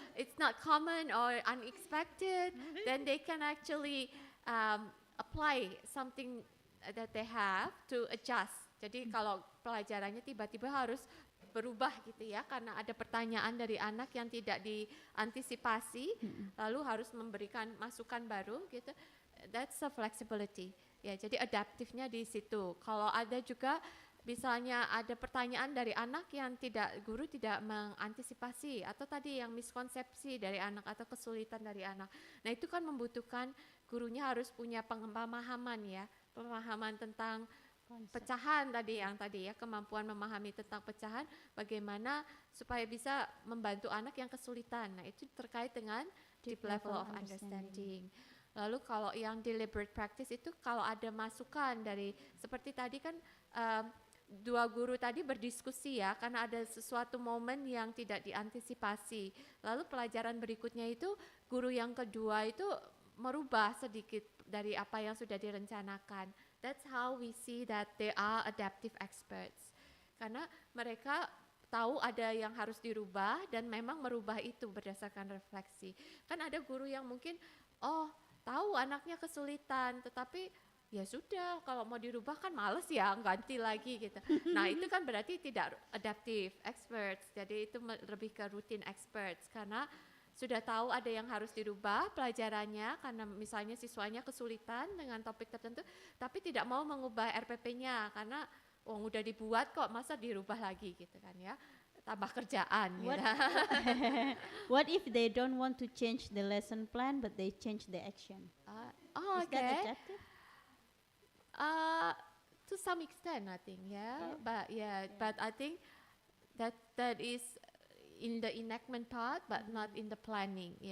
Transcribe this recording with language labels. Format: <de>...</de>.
<en>It's not common or unexpected. Then they can actually apply something that they have to adjust.</en> <id>Jadi kalau pelajarannya tiba-tiba harus berubah gitu ya, karena ada pertanyaan dari anak yang tidak diantisipasi, lalu harus memberikan masukan baru gitu.</id> <en>That's a flexibility.</en> <id>Ya, jadi adaptifnya di situ. Kalau ada juga misalnya ada pertanyaan dari anak yang guru tidak mengantisipasi, atau tadi yang miskonsepsi dari anak atau kesulitan dari anak. Nah, itu kan membutuhkan gurunya harus punya pemahaman ya, pemahaman tentang pecahan tadi ya, kemampuan memahami tentang pecahan, bagaimana supaya bisa membantu anak yang kesulitan. Nah, itu terkait dengan</id> <en>deep level of understanding.</en> <id>Lalu kalau yang deliberate practice itu kalau ada masukan dari, seperti tadi kan dua guru tadi berdiskusi ya, karena ada sesuatu momen yang tidak diantisipasi. Lalu pelajaran berikutnya itu guru yang kedua itu merubah sedikit dari apa yang sudah direncanakan.</id> <en>That's how we see that they are adaptive experts.</en> <id>Karena mereka tahu ada yang harus dirubah dan memang merubah itu berdasarkan refleksi. Kan ada guru yang mungkin tahu anaknya kesulitan, tetapi ya sudah, kalau mau dirubah kan males ya, ganti lagi gitu. Nah, itu kan berarti tidak adaptive experts, jadi itu lebih ke routine experts, karena sudah tahu ada yang harus dirubah pelajarannya, karena misalnya siswanya kesulitan dengan topik tertentu, tapi tidak mau mengubah RPP-nya, karena udah dibuat kok, masa dirubah lagi gitu kan ya, tambah kerjaan.</id> <en>What,</en> <id>gitu.</id> <en>what if they don't want to change the lesson plan, but they change the action? Is that Okay. adaptive? To some extent, I think, but I think that is in the enactment part, but not in the planning.</en>